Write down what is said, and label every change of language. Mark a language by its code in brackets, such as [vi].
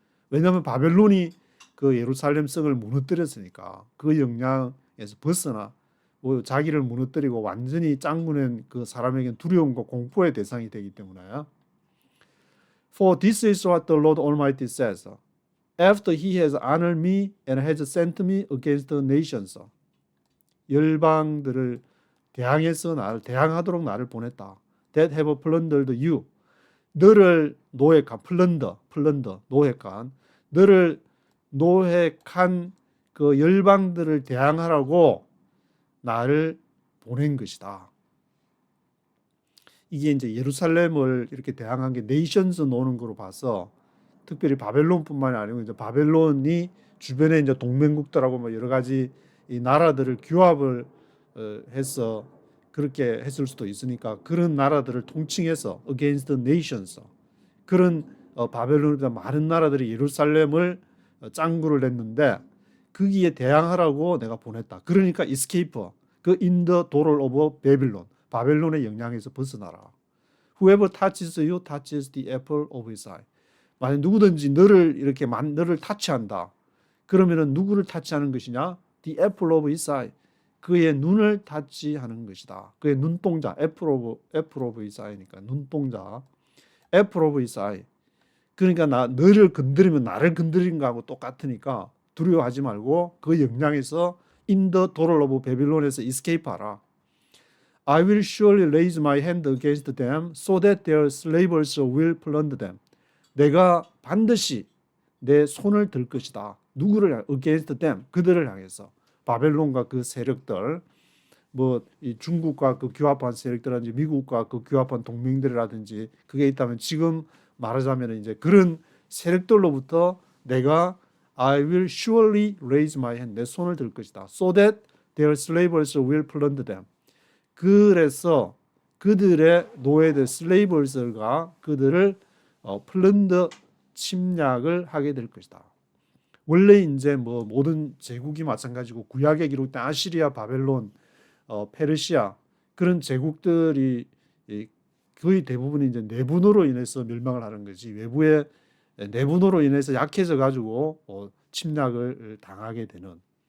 [ko] 왜냐하면 바벨론이 그 예루살렘 성을 무너뜨렸으니까 그 영향에서 벗어나 뭐 자기를 무너뜨리고 완전히 짱구낸 그 사람에게는 두려움과 공포의 대상이 되기 때문에 [en] For this is what the Lord Almighty says. after he has honored me and has sent me against the nations. [ko] 열방들을 대항해서 나를 대항하도록 나를 보냈다. [en] That have plundered you. [ko] 너를 노획한 플런더 노획한 너를 노획한 그 열방들을 대항하라고 나를 보낸 것이다. 이게 이제 예루살렘을 이렇게 대항한 게 네이션스 노는 거로 봐서 특별히 바벨론뿐만이 아니고 이제 바벨론이 주변에 이제 동맹국들하고 뭐 여러 가지 이 나라들을 규합을 해서 그렇게 했을 수도 있으니까 그런 나라들을 통칭해서 [en] against the nations [ko] 그런 바벨론보다 많은 나라들이 예루살렘을 짱구를 냈는데 거기에 대항하라고 내가 보냈다. 그러니까 escape 그 [en] in the door of Babylon [ko] 바벨론의 영향에서 벗어나라. [en] Whoever touches you touches the apple of his eye. [ko] 만약 누구든지 너를 타치한다. 그러면은 누구를 타치하는 것이냐? [en] The apple of his eye. [ko] 그의 눈을 타치하는 것이다. 그의 눈동자, [en] apple of his eye [ko] 니까 눈동자, apple of his eye. 그러니까 너를 건드리면 나를 건드린 거하고 똑같으니까 두려워하지 말고 그 영향에서 [en] in the door of Babylon [ko] 에서 escape하라. [en] I will surely raise my hand against them so that their slavers will plunder them. [ko] 내가 반드시 내 손을 들 것이다. 누구를 [en] against them [ko] 그들을 향해서 바벨론과 그 세력들 뭐 이 중국과 그 규합한 세력들이라든지 미국과 그 규합한 동맹들이라든지 그게 있다면 지금 말하자면 이제 그런 세력들로부터 내가 [en] I will surely raise my hand [ko] 내 손을 들 것이다. [en] So that their slavers will plunder them. [ko] 그래서 그들의 노예들 slavers가 그들을 플런더 침략을 하게 될 것이다. 원래 이제 뭐 모든 제국이 마찬가지고 구약에 기록된 아시리아, 바벨론, 페르시아 그런 제국들이 거의 대부분이 이제 내분으로 인해서 멸망을 하는 거지 외부의 내분으로 인해서 약해져 가지고 침략을 당하게 되는.